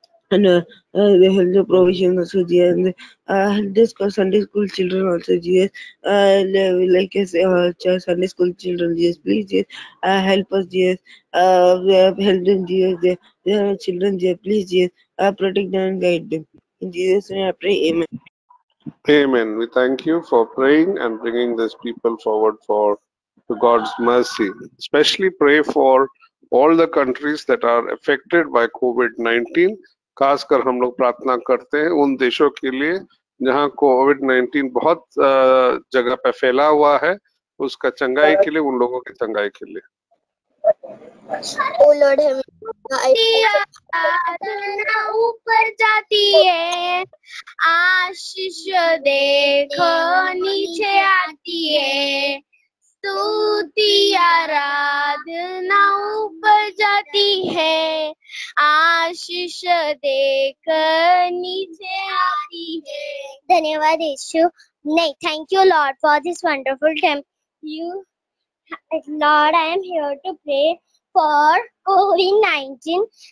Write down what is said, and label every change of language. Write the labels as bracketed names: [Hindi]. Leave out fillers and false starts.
[English] And they help the provision also GS, and this Sunday school children also GS, like us Sunday school children GS, please GS, help us GS, we have helped them GS, they are children GS, please GS, protect them and guide them. In Jesus' name I pray, amen. Amen. We thank you for praying and bringing these people forward for to God's mercy. Especially pray for all the countries that are affected by COVID-19. [Hindi] खासकर हम लोग प्रार्थना करते हैं उन देशों के लिए जहां कोविड-19 बहुत जगह पे फैला हुआ है, उसका चंगाई के लिए, उन लोगों की चंगाई के लिए. [English] Oh Lord, [Hindi] ऊपर जाती है, आशीष देखो नीचे आती है, स्तुति आराधना ऊपर जाती है, आशीष देकर नीचे आती है. धन्यवाद यीशु. [English] नहीं, thank you Lord for this wonderful time. Lord, I am here to pray for COVID-19.